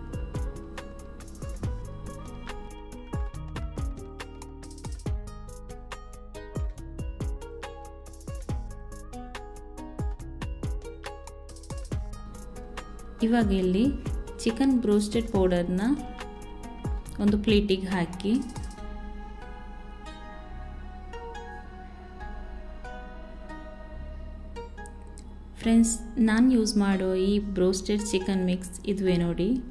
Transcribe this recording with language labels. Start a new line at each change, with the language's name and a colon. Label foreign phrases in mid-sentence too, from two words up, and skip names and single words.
Kannada: ಇವಾಗ ಇಲ್ಲಿ ಚಿಕನ್ ಬ್ರೋಸ್ಟೆಡ್ ಪೌಡರ್ ನ ಒಂದು ಪ್ಲೇಟಿಗೆ ಹಾಕಿ ಫ್ರೆಂಡ್ಸ್ ನಾನ್ ಯೂಸ್ ಮಾಡೋ ಈ ಬ್ರೋಸ್ಟೆಡ್ ಚಿಕನ್ ಮಿಕ್ಸ್ ಇದುವೇ ನೋಡಿ